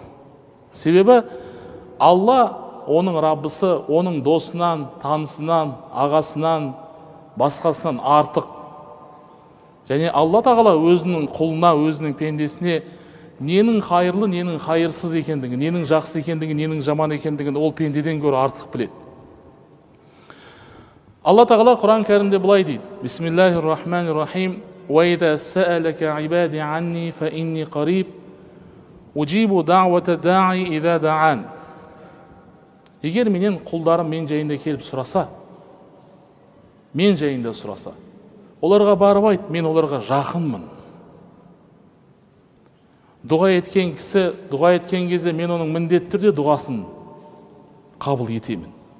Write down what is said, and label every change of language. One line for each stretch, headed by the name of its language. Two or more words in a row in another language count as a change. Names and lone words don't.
Kazakh: Себебі Алла оның Раббысы, оның досынан, танысынан, ағасынан, басқасынан артық. Және Алла Тағала өзінің құлына, өзінің пендесіне ненің хайырлы, ненің хайырсыз екендігін, ненің жақсы екендігін, ненің жаман екендігін ол пендеден гөрі артық біледі. Алла Тағала Құран кәрімде былай дейді:
Arabic: بسم الله الرحمن الرحيم. وإذا سألك عبادي عني فإني قريب أجيب دعوة الداع إذا دعان.
Kazakh: Егер менен құлдарым мен жайында келіп сұраса, мен жайында сұраса, оларға барып айт, мен оларға жақынмын. Дұға еткен кісі, дұға еткен кезде мен оның міндетті түрде дұғасын қабыл етемін.